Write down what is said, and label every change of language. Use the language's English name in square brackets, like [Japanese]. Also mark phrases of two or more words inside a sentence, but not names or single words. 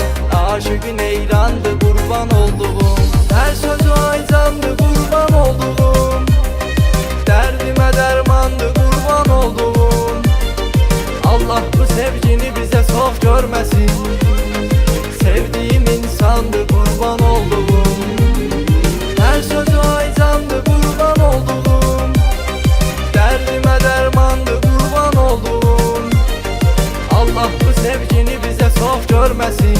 [Azerbaijani] Aşığın eyrandı qurban olduğum. Hər sözü aycandı qurban olduğum. Dərdimə dərmandı qurban olduğum. Allah bu sevgini bizə çox görməsin. Sevdiyim insandı qurban olduğum. [Turkish] Her sözü aycandı kurban olduğum. Derdime dermandı kurban olduğum. Allah bu sevgini bize çok görmesin.